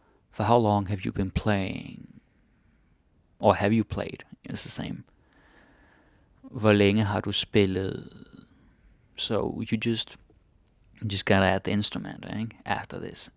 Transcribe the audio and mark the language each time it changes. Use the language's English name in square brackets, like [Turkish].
[English] For how long have you been playing? Or have you played? It's the same. [Danish] Hvor længe har du spillet? [English] So you just gotta add the instrument, after this.